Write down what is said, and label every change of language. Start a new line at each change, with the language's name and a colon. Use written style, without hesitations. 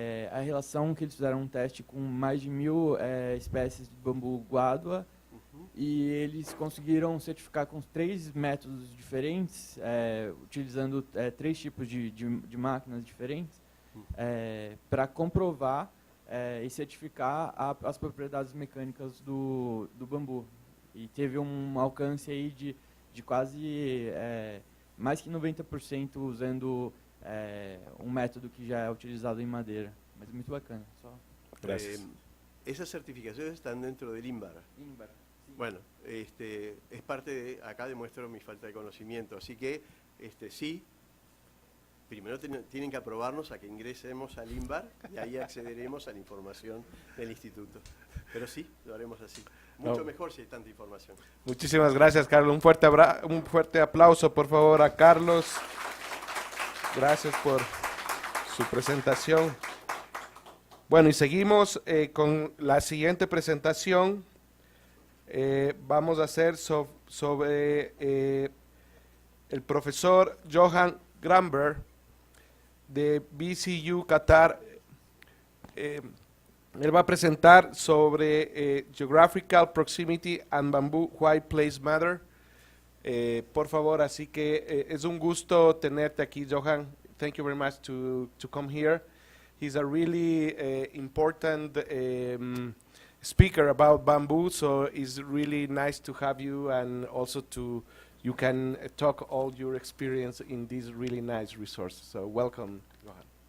Portuguese: a relação que eles fizeram um teste com mais de 1000 espécies de bambu guádua, e eles conseguiram certificar com 3 métodos diferentes, utilizando 3 tipos de máquinas diferentes, para comprovar e certificar as propriedades mecânicas do bambu. E teve um alcance aí de quase mais que 90% usando um método que já é utilizado em madeira. Mas é muito bacana.
Spanish: Esas certificaciones están dentro del INBAR. Bueno, es parte de, acá demuestro mi falta de conocimiento, así que sí, primero tienen que aprobarnos a que ingresemos al INBAR y ahí accederemos a la información del instituto. Pero sí, lo haremos así. Mucho mejor si hay tanta información. Muchísimas gracias, Carlos. Un fuerte aplauso, por favor, a Carlos. Gracias por su presentación. Bueno, y seguimos con la siguiente presentación. Vamos a hacer sobre el profesor Johan Gramberg de BCU Qatar. Él va a presentar sobre Geographical Proximity and Bamboo, Why Place Matter. Por favor, así que es un gusto tenerte aquí, Johan.
English: Thank you very much to come here. He's a really important speaker about bamboo, so it's really nice to have you, and also you can talk all your experience in this really nice resource. So welcome, Johan.